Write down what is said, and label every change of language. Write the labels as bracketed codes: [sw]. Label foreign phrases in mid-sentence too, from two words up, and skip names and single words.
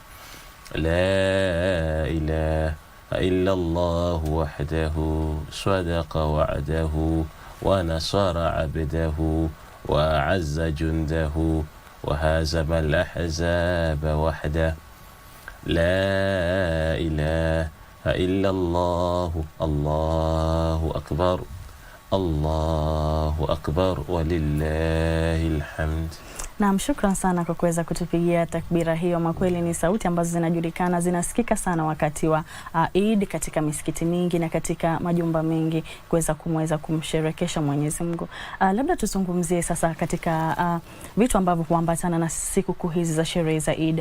[ar] لا إله إلا الله وحده صدق وعده ونصر عبده وأعز جنده وهزم الأحزاب وحده لا إله إلا الله الله أكبر الله أكبر ولله الحمد. [sw] Naam, shukran sana kwa kuweza kutupigia takbira hiyo. Makweli ni sauti ambazo zinajulikana, zinasikika sana wakati wa Eid katika misikiti mingi na katika majumba mengi kuweza kumsherekesha Mwenyezi Mungu. Labda tuzungumzie sasa katika vitu ambavyo huambatana na siku hizi za sherehe za Eid.